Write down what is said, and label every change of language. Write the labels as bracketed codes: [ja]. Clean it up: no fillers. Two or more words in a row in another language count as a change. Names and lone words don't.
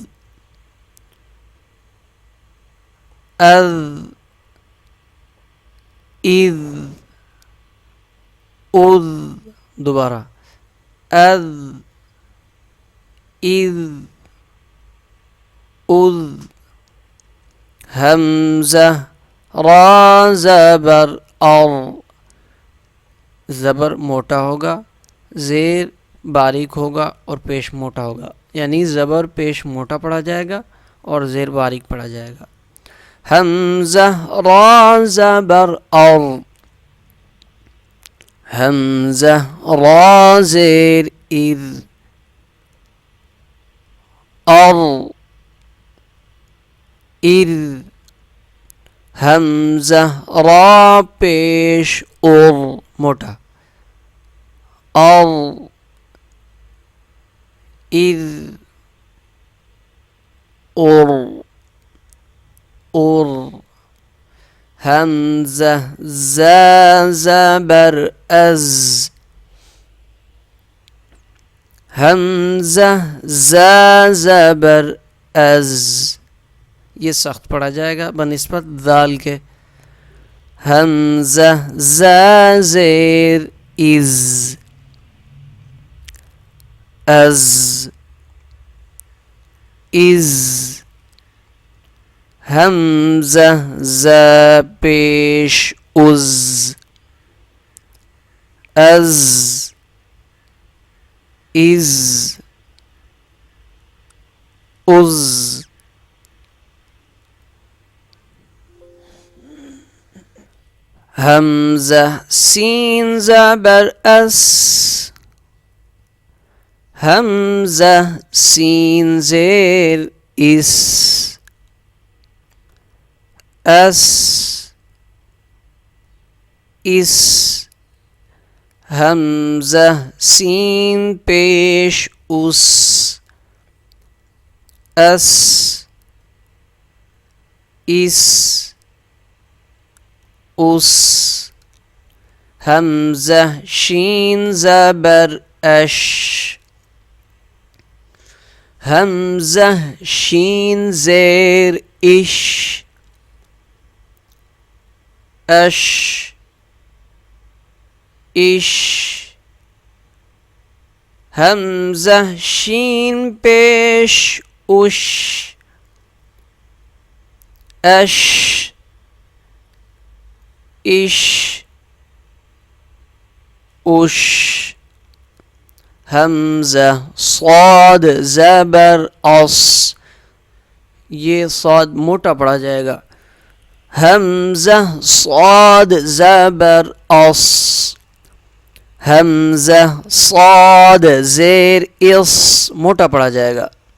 [ur] اذ اذ، اذ، دوبارہ اذ اذ، اذ، حمزہ را زبر ار، زبر موٹا ہوگا، زیر باریک ہوگا اور پیش موٹا ہوگا، یعنی زبر پیش موٹا پڑھا جائے گا اور زیر باریک پڑھا جائے گا۔ حمزہ را زبر ار، حمزہ را زیر اذ، ار اذ، حمزہ را پیش اور موٹا، ار اذ، اور اور، حمزہ زا زبر از، حمزہ زا زبر از، یہ سخت پڑھا جائے گا بنسبت ذال کے۔ حمزہ زا زیر از، از از، حمزہ زا پیش از، از از، از، حمزہ سین زبر اس، حمزہ سین زیر اس، اس اس، حمزہ سین پیش اس، اس اس، اس، حمزہ شین زبر اش، حمزہ شین زیر اش، اش اش، حمزہ شین پیش اش، اش اش، اش، حمزہ صاد زبر اس، یہ صاد موٹا پڑھا جائے گا۔ حمزہ صاد زبر اس، حمزہ صاد زیر اس، موٹا پڑھا جائے گا۔